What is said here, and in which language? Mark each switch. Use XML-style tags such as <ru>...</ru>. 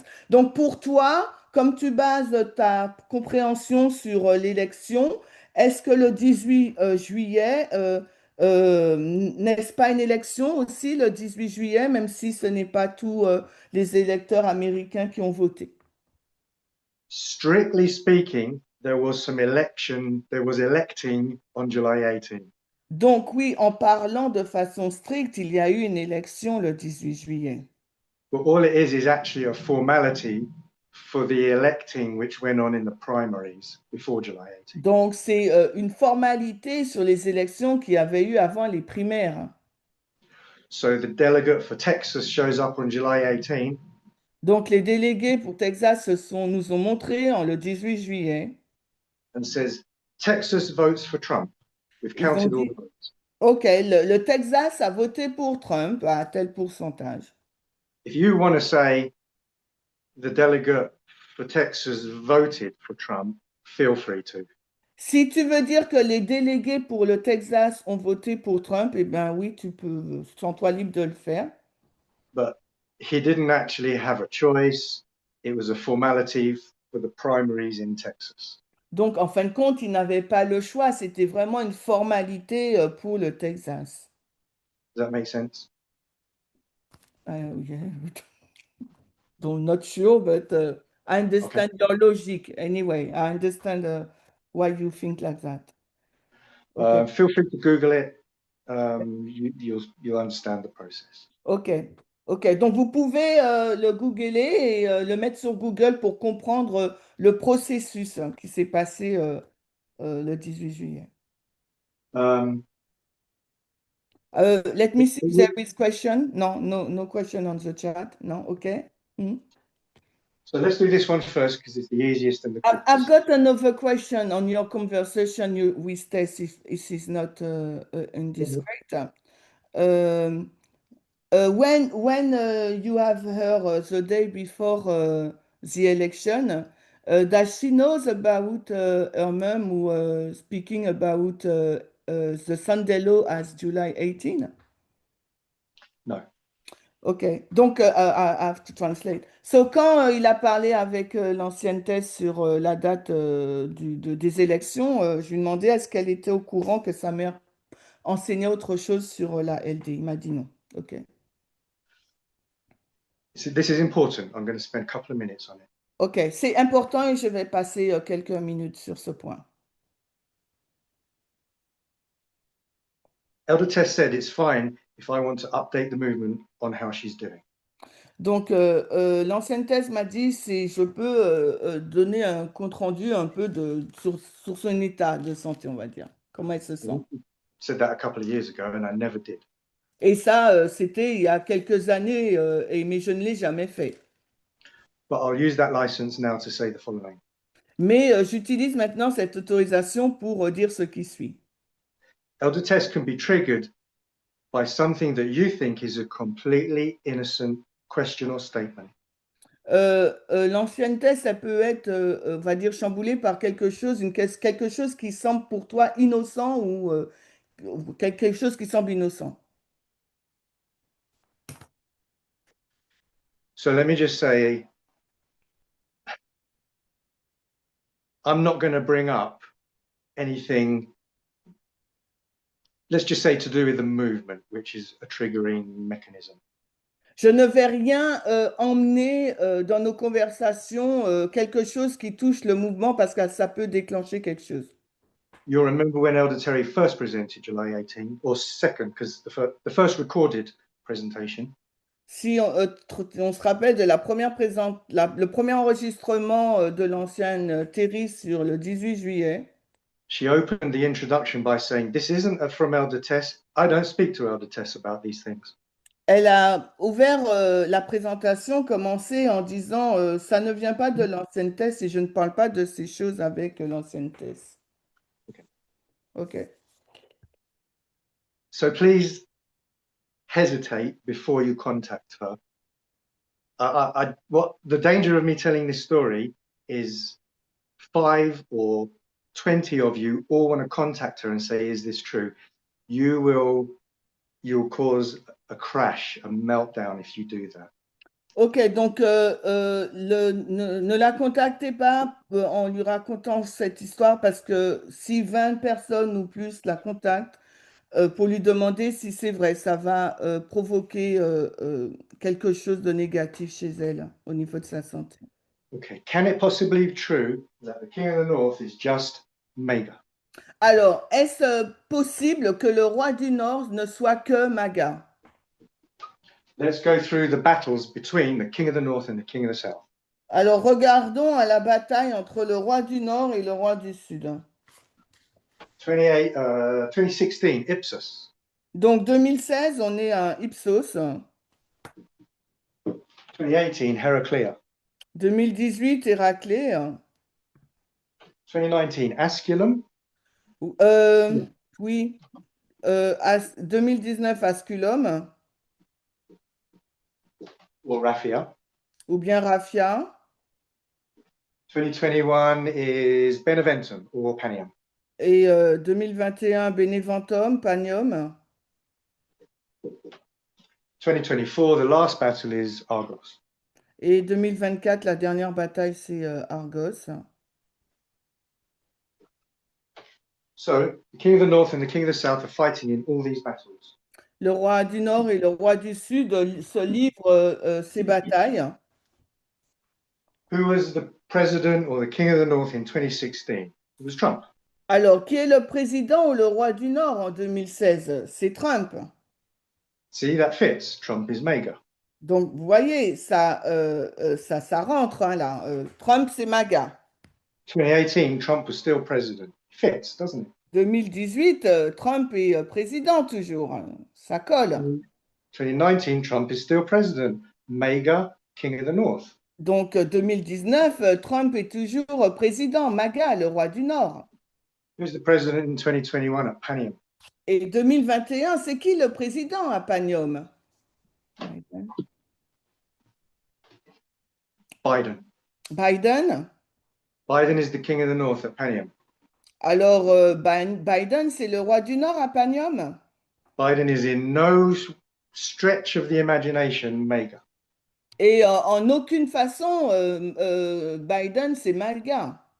<fr>Donc pour toi, comme tu bases ta compréhension sur l'élection, est-ce que le 18 juillet, n'est-ce pas une élection aussi, le 18 juillet, même si ce n'est pas tous les électeurs américains qui ont voté?</fr> <en>Strictly speaking, there was electing on July 18th.</en> <fr>Donc oui, en parlant de façon stricte, il y a eu une élection le 18 juillet.</fr> <en>But all it is actually a formality for the electing which went on in the primaries before July 18th.</en> <fr>Donc c'est une formalité sur les élections qu'il y avait eu avant les primaires.</fr> <en>So the delegate for Texas shows up on July 18th</en> <fr>Donc, les délégués pour Texas nous ont montré le 18 juillet,</fr> <en>and says, Texas votes for Trump. We've</en> <fr>ils ont</fr> <en>counted all</en> <fr>dit,</fr> <en>the votes.</en> <fr>OK, le Texas a voté pour Trump à tel pourcentage.</fr> <en>If you want to say the delegate for Texas voted for Trump, feel free to.</en> <fr>Si tu veux dire que les délégués pour le Texas ont voté pour Trump, eh bien oui, tu peux, sens-toi libre de le faire.</fr> <en>But he didn't actually have a choice. It was a formality for the primaries in Texas.</en> <fr>Donc, en fin de compte, ils n'avaient pas le choix, c'était vraiment une formalité pour le Texas.</fr> <en>Does that make sense? Yeah. Donc, not sure, but I Okay. understand your logic. Anyway, I understand why you think like that. OK. Feel free to Google it. You'll understand the process. OK. OK.</en> <fr>Donc, vous pouvez le googler et le mettre sur Google pour comprendre le processus qui s'est passé le 18 juillet. Um,</fr> <en>Let me see if there is question. No, no, no question on the chat. No, OK. Hmm. so let's do this one first because it's the easiest and the I've quickest. got another question on your conversation with Tess, if this is not indiscreet. Um, when you have her the day before the election, does she knows about her mom who speaking about the Sunday law as July 18? No. Ok, donc I have to translate.</en> <fr>So, quand il a parlé avec l'ancienne thèse sur la date des élections, je lui demandais est-ce qu'elle était au courant que sa mère enseignait autre chose sur la LD. Il m'a dit non. Ok.</fr> <en>So this is important. I'm going to spend a couple of minutes on it.</en> <fr>Ok, c'est important et je vais passer quelques minutes sur ce point.</fr> <en>Elder Tess said it's fine if I want to update the movement on how she's doing.</en> <fr>Donc, l'ancienne thèse m'a dit si je peux donner un compte-rendu un peu sur son état de santé, on va dire. Comment elle se sent.</fr> <en>Said that a couple of years ago, and I never did.</en> <fr>Et ça, c'était il y a quelques années, mais je ne l'ai jamais fait.</fr> <en>But I'll use that license now to say the following.</en> <fr>Mais j'utilise maintenant cette autorisation pour dire ce qui suit.</fr> <en>Elder Tess can be triggered by something that you think is a completely innocent question or statement.</en> <fr>L'ancienneté, ça peut être, on va dire, chamboulé par quelque chose, quelque chose qui semble pour toi innocent ou quelque chose qui semble innocent.</fr> <en>So let me just say, I'm not going to bring up anything, let's just say to do with the movement, which is a triggering mechanism.</en> <fr>Je ne vais rien emmener dans nos conversations, quelque chose qui touche le mouvement parce que ça peut déclencher quelque chose.</fr> <en>You'll remember when Elder Terry first presented July 18, or second, because the first recorded presentation.</en> <fr>Si on se rappelle de la le premier enregistrement de l'ancienne Terry sur le 18 juillet,</fr> <en>She opened the introduction by saying, "This isn't from Elder Tess. I don't speak to Elder Tess about these things."</en> <fr>elle a ouvert la présentation, commencé en disant ça ne vient pas de l'ancienne Thèse et je ne parle pas de ces choses avec l'ancienne Thèse.</fr> <en>Okay. OK. So please hesitate before you contact her. What the danger of me telling this story is 5 or 20 of you all want to contact her and say, "Is this true?" You'll cause a crash, a meltdown if you do that.</en> <fr>OK, donc ne la contactez pas en lui racontant cette histoire parce que si 20 personnes ou plus la contactent pour lui demander si c'est vrai, ça va provoquer quelque chose de négatif chez elle au niveau de sa santé.</fr> <en>Okay, can it possibly be true that the King of the North is just Mega?</en> <fr>Alors, est-ce possible que le roi du Nord ne soit que Maga?</fr> <en>Let's go through the battles between the King of the North and the King of the South.</en> <fr>Alors, regardons à la bataille entre le roi du Nord et le roi du Sud.</fr> <en>2016, Ipsos.</en> <fr>Donc, 2016, on est à Ipsos.</fr> <en>2018, Heraclea.</en> <fr>2018, Héraclée.</fr> <en>2019, Asculum.</en> <fr>Oui. 2019, Asculum.</fr> <en>Or Raphia.</en> <fr>Ou bien Raphia.</fr> <en>2021 is Beneventum or Panium.</en> <fr>Et 2021, Beneventum, Panium.</fr> <en>2024, the last battle is Argos.</en> <fr>Et 2024, la dernière bataille, c'est Argos.</fr> <en>So the King of the North and the King of the South are fighting in all these battles.</en> <fr>Le roi du Nord et le roi du Sud se livrent ces batailles.</fr> <en>Who was the president or the King of the North in 2016? It was Trump.</en> <fr>Alors, qui est le président ou le roi du Nord en 2016? C'est Trump.</fr> <en>See, that fits. Trump is Mega.</en> <fr>Donc, vous voyez, ça rentre hein, là. Trump, c'est MAGA.</fr> <en>2018, Trump was still president. Fits, doesn't it?</en> <fr>2018, Trump est président toujours. Hein. Ça colle.</fr> <en>2019, Trump is still president. Mega, King of the North.</en> <fr>Donc, 2019, Trump est toujours président. MAGA, le roi du Nord.</fr> <en>Who's the president in 2021 at Panium?</en> <fr>Et 2021, c'est qui le président à Panium?</fr> <en>Biden.</en> <fr>Biden.</fr> <en>Biden is the King of the North at Panium.</en> <fr>Alors, Biden, c'est le roi du Nord à Panium?</fr> <en>Biden is in no stretch of the imagination Mega.</en> <fr>Et en aucune façon, Biden, c'est MAGA.</fr>